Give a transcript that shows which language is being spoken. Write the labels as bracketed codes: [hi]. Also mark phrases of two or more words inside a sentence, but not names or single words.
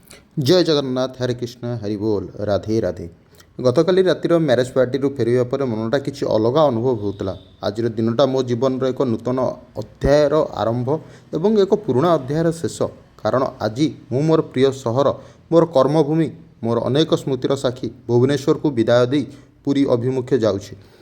[hi] जय जगन्नाथ हरे कृष्ण हरि बोल राधे राधे। [or] ଗତକାଲି ରାତିର [en] marriage party [or] ଫେରିବା ପରେ ମନଟା କିଛି ଅଲଗା ଅନୁଭବ ହେଉଥିଲା। ଆଜିର ଦିନଟା ମୋ ଜୀବନର ଏକ ନୂତନ ଅଧ୍ୟାୟର ଆରମ୍ଭ ଏବଂ ଏକ ପୁରୁଣା ଅଧ୍ୟାୟର ଶେଷ। କାରଣ ଆଜି ମୁଁ ମୋର ପ୍ରିୟ ସହର, ମୋର କର୍ମଭୂମି, ମୋର ଅନେକ ସ୍ମୃତିର ସାକ୍ଷୀ ଭୁବନେଶ୍ୱରକୁ ବିଦାୟ ଦେଇ ପୁରୀ ଅଭିମୁଖେ ଯାଉଛି।